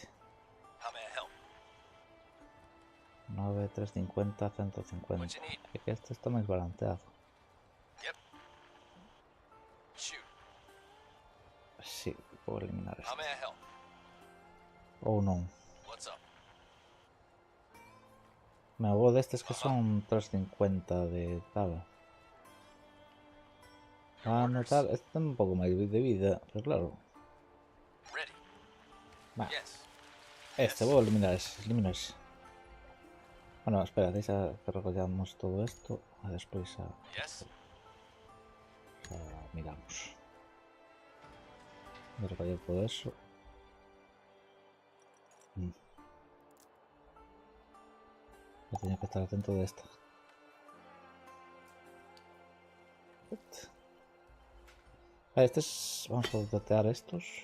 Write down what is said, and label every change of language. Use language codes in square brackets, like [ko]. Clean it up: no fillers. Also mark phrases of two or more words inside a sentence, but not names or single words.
[en] How may I help? 9, 350, 150. What you need? [gl] É que este está máis balanceado. [en] Yep. Shoot. [gl] Sí, vou eliminar [en] How [gl] este. [en] may I help? [gl] Ou non. [en] What's up? [gl] Me vou destes que son 350 de tal. No tal, este ten un pouco máis de vida, pero claro. [en] Ready. [gl] Va. [en] Yes. [gl] Este, vou eliminar ese, elimino ese. Bueno, espera, deixa que recollamos todo esto e despois [en] Yes. [es] miramos. Voy a recoger todo eso. Yo tenía que estar atento de esta. Vale, vamos a dotear estos.